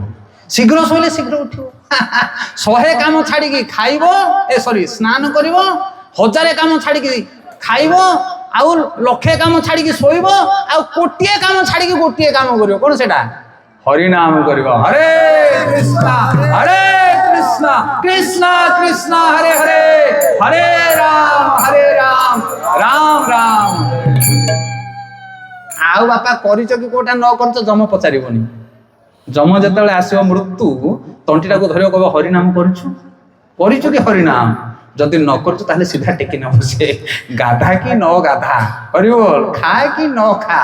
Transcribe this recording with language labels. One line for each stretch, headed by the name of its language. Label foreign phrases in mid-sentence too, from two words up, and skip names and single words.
Odia: ଶୀଘ୍ର ଶୋଇଲେ ଶୀଘ୍ର ଉଠିବ। 100 କାମ ଛାଡିକି ଖାଇବ, ସ୍ନାନ କରିବ। 1000 କାମ ଛାଡିକି ଖାଇବ, ଆଉ 1,00,000 କାମ ଛାଡିକି ଶୋଇବ, ଆଉ 1,000,000 କାମ ଛାଡିକି 1,000 କାମ କରିବ। କଣ ସେଟା? ହରିନାମ କରିବ। ହରେ କୃଷ୍ଣ ହରେ কৃষ্ণ কৃষ্ণ কৃষ্ণ হরে হরে, হরে রাম রাম রাম। ଆଉ ବାପା କରିଛ କି କୋଉଟା ନ କରିଛ ଯମ ପଚାରିବନି। ଯମ ଯେତେବେଳେ ଆସିବ ମୃତ୍ୟୁ, ତଣ୍ଟିଟାକୁ ଧରିବ, କହିବ ହରିନାମ କରିଛୁ? କରିଛୁ କି ହରିନାମ? ଯଦି ନ କରୁଛୁ ତାହେଲେ ସିଧା ଟେକି ନବ ସେ। ଗାଧା କି ନ ଗାଧା, କରିବ ଖାଏ କି ନ ଖା।